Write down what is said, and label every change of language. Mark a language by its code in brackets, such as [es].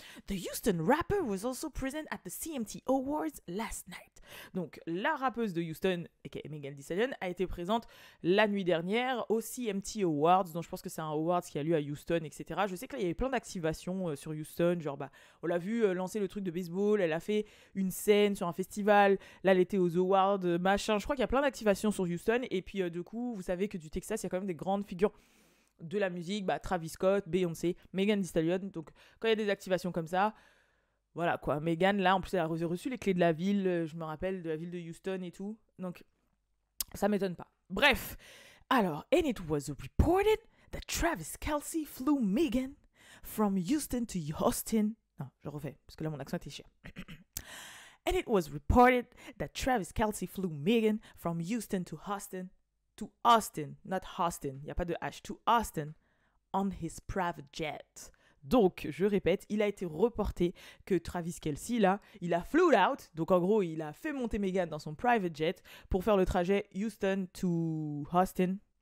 [en] The Houston rapper was also present at the CMT Awards last night. [fr] Donc, la rappeuse de Houston, aka Megan Thee Stallion, a été présente la nuit dernière au CMT Awards. Donc, je pense que c'est un awards qui a lieu à Houston, etc. Je sais qu'il y avait plein d'activations sur Houston. Genre, on l'a vu lancer le truc de baseball. Elle a fait une scène sur un festival. Là, elle était aux awards, machin. Je crois qu'il y a plein d'activations sur Houston. Et puis, du coup, vous savez que du Texas, il y a quand même des grandes figures de la musique, Travis Scott, Beyoncé, Megan Thee Stallion. Donc, quand il y a des activations comme ça, voilà quoi. Megan, là, en plus, elle a reçu les clés de la ville, je me rappelle, de la ville de Houston et tout. Donc, ça m'étonne pas. Bref. [en] Alors, and it was reported that Travis Kelce flew Megan from Houston to Austin. [fr] Non, je refais, parce que là, mon accent était chiant. [en] And it was reported that Travis Kelce flew Megan from Houston to Austin, not Austin, [fr] il n'y a pas de H, [en] to Austin, on his private jet. [fr] Donc, je répète, il a été reporté que Travis Kelce, là, il a [en] flew out, [fr] donc en gros, il a fait monter Megan dans son [en] private jet [fr] pour faire le trajet [en] Houston to Austin.